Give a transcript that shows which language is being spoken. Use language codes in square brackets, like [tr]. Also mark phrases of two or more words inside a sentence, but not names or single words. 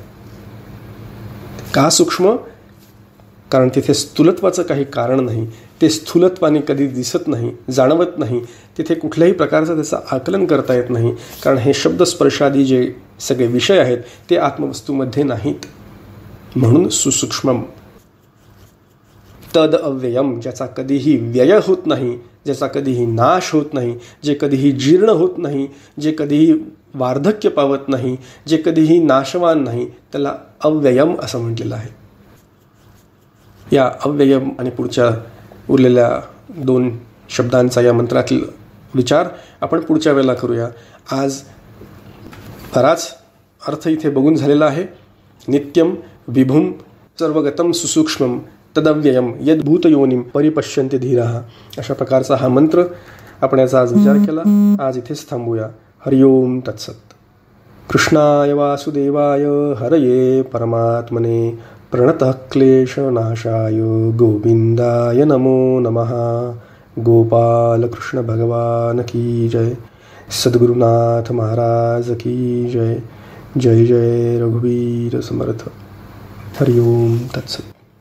[mr] का सूक्ष्म? कारण तिथे स्थूलत्वाचं काही कारण नाही. ते स्थूलत्वाने कधी दिसत नाही, जाणवत नाही. तिथे कुठल्याही प्रकारचं त्याचं आकलन करता येत नाही, कारण हे शब्द, स्पर्शादी जे सगळे विषय आहेत ते आत्मवस्तूमध्ये नाहीत. म्हणून सुसूक्ष्मम. [sa] तद अव्ययम, [mr] ज्याचा कधीही व्यय होत नाही, ज्याचा कधीही नाश होत नाही, जे कधीही जीर्ण होत नाही, जे कधीही वार्धक्य पावत नाही, जे कधीही नाशवान नाही, त्याला अव्ययम असं म्हटलेलं आहे. या अव्ययम आणि पुढच्या उरलेल्या 2 शब्दांचा या मंत्रातील विचार आपण पुढच्या वेळेला करूया. आज बराच अर्थ इथे बघून झालेला आहे. [sa] नित्यम विभुम सर्वगतम सुसूक्ष्मम तदव्ययम यद्भूतयोनिम परिपश्यन्ति धीराः. [mr] अशा प्रकारचा हा मंत्र आपण याचा आज विचार केला. आज इथेच थांबूया. [sa] हरिओम तत्सत. कृष्णाय वासुदेवाय हरये परमात्मने प्रणतः क्लेशनाशाय गोविंदाय नमो नमः. [hi] गोपाल कृष्ण भगवान की जय. सद्गुरुनाथ महाराज की जय. [mr] जय जय रघुवीर समर्थ. [sa] हरिओम तत्सत.